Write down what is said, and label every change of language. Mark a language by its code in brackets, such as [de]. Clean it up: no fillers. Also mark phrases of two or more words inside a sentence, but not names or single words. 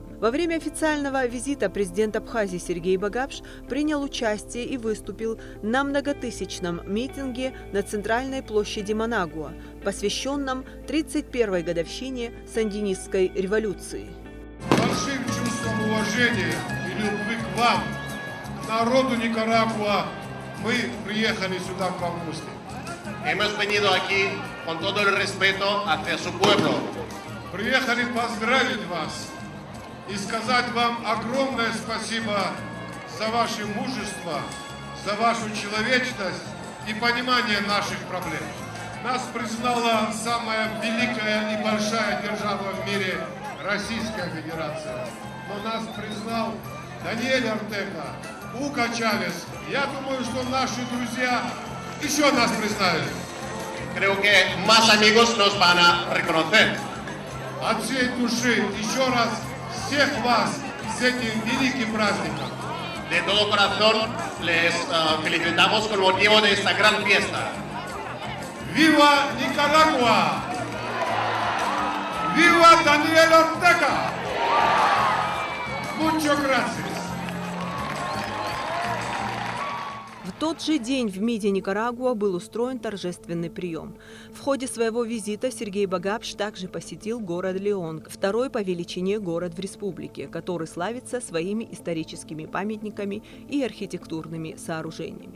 [ru] Во время официального визита президент Абхазии Сергей Багапш принял участие и выступил на многотысячном митинге на центральной площади Манагуа, посвященном 31-й годовщине Сандинистской революции. Большим чувством уважения и любви к вам, к народу Никарагуа, мы приехали сюда в августе. [es] Hemos venido aquí con todo el respeto hacia su pueblo. [ru] Приехали поздравить вас и сказать вам огромное спасибо за ваше мужество, за вашу человечность и понимание наших проблем. Нас признала самая великая и большая держава в мире – Российская Федерация. Но нас признал Даниэль Ортега, Уго Чавес. Я думаю, что наши друзья еще нас признают. [es] Creo que más amigos nos van a reconocer. [ru] От всей души еще раз всех вас с этим великим праздником. [es] De todo corazón les felicitamos con motivo de esta gran fiesta. ¡Viva Nicaragua! ¡Viva Daniel Ortega! Muchas gracias. [ru] В тот же день в МИДе Никарагуа был устроен торжественный прием. В ходе своего визита Сергей Багапш также посетил город Леон, второй по величине город в республике, который славится своими историческими памятниками и архитектурными сооружениями.